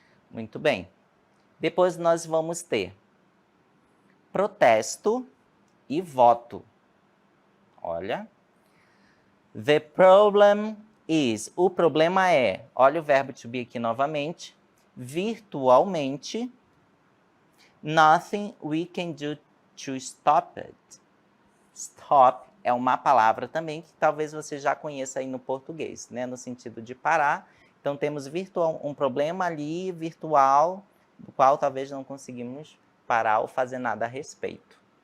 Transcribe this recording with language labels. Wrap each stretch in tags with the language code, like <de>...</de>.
<pt>Muito bem. Depois nós vamos ter protesto e voto. Olha.</pt> <en>The problem is.</en> <pt>O problema é, olha o verbo to be aqui novamente, virtualmente.</pt> <en>Nothing we can do to stop it.</en> <pt>Stop é uma palavra também que talvez você já conheça aí no português, né? No sentido de parar. Então, temos um problema ali virtual, do qual talvez não conseguimos parar ou fazer nada a respeito.</pt>